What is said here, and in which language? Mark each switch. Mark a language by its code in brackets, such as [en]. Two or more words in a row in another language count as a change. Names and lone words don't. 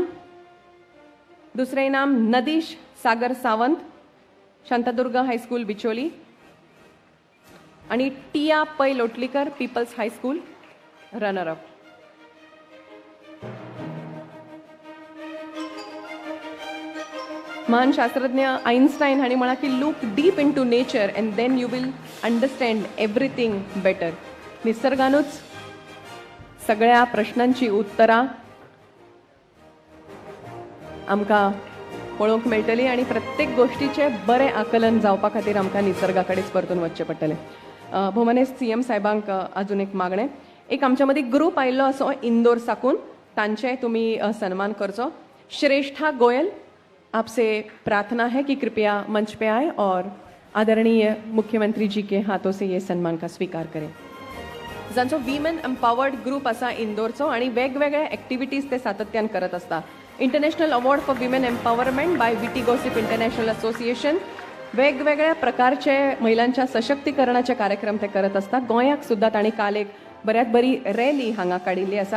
[kok] दुसरे इनाम नदीश सागर सावंत, शांतादुर्गा हायस्कूल बिचोली. आणि टिया पै लोटलीकर, पीपल्स हायस्कूल [en] runner up. [kok] महान शास्त्रज्ञ आइन्स्टाइन हांणी म्हळां की [en] look deep into nature and then you will understand everything better. [kok] निसर्गानूच सगळ्या प्रश्नांची उत्तरां आमकां पळोवंक मेळटली आणि प्रत्येक गोष्टीचे बरें आकलन जावपा खातीर आमकां निसर्गा कडेच परतून वचचें पडटलें. भोवमानेस्त सीएम साहेबांक अजून एक मागणें. एक आमच्या मदीं ग्रूप आयिल्लो असो इंदोर साकून, तांचे तुम्ही सन्मान करचो. श्रेष्ठा गोयल, [hi] आपसे प्रार्थना है कि कृपया मंच पे आए और आदरणीय मुख्यमंत्री जी के हाथों से ये सम्मान का स्वीकार करें. [kok] जांचो [en] women empowered group [kok] आसा इंदोरचो आणि वेगवेगळे ॲक्टिव्हिटीज ते सातत्यान करत असता. [en] International Award for Women Empowerment by Witty Gossip International Association. [mr] वेगवेगळ्या प्रकारचे महिलांच्या सशक्तीकरणाचे कार्यक्रम ते करत असतात. [kok] गोंयाक सुद्धा तांणी काल एक बऱ्यात बरी रॅली हांगा काडिल्ली आसा.